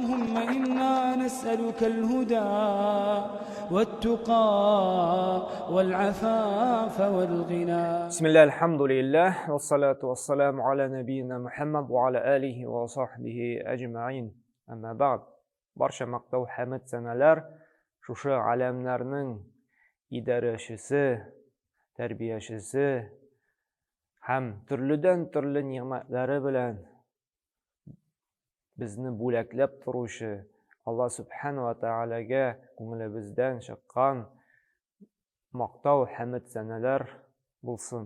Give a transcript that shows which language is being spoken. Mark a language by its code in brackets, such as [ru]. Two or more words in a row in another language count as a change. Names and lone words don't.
[ar] اللهم إنا نسألك الهدى والتقى والعفاف والغنى. بسم الله الحمد لله والصلاة والسلام على نبينا محمد وعلى آله وصحبه أجمعين. أما بعد, [tt] барша мақтау хәмд сәнәләр шушы аләмнәрнең идарәчесе, тәрбиячесе һәм төрледән төрле ниъмәтләре белән безне бүләкләп торучы Алла Субхана ва Тәгаләгә күңелебездән чыккан мактау хәмд сәнәләр булсын.